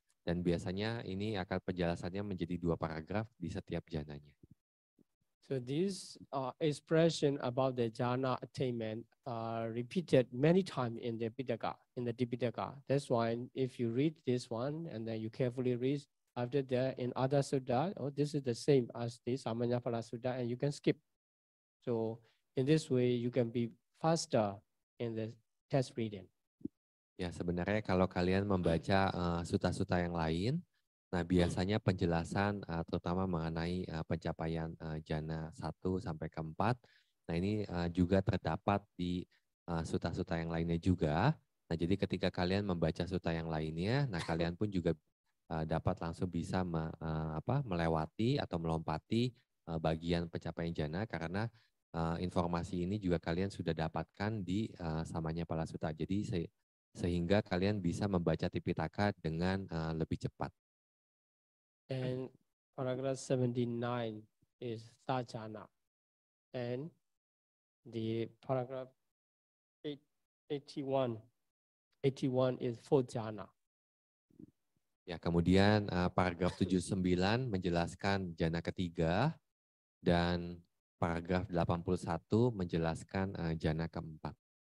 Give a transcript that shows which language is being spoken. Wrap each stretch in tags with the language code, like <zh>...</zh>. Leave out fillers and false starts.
<id>Dan biasanya ini akan penjelasannya menjadi 2 paragraf di setiap jhananya.</id> <en>So these expression about the jhana attainment are repeated many times in the Pitaka, in the Tipitaka. That's why if you read this one and then you carefully read after that in other sutta, this is the same as the Samanyapala Sutta, and you can skip. So in this way, you can be faster in the text reading.</en> <id>Ya, sebenarnya kalau kalian membaca sutta-sutta yang lain, nah biasanya penjelasan terutama mengenai pencapaian jhana 1 sampai ke 4, nah ini juga terdapat di sutta-sutta yang lainnya juga. Nah, jadi ketika kalian membaca sutta yang lainnya, nah kalian pun juga dapat langsung bisa melewati atau melompati bagian pencapaian jhana, karena informasi ini juga kalian sudah dapatkan di Samanyapala Sutta. Jadi sehingga kalian bisa membaca Tipitaka dengan lebih cepat.</id> <en>And paragraph 79 is third jhana. And the paragraph 81 is fourth jhana.</en> <id>Ya, kemudian paragraf 79 menjelaskan jhana ketiga, dan paragraf 81 menjelaskan jhana keempat.</id>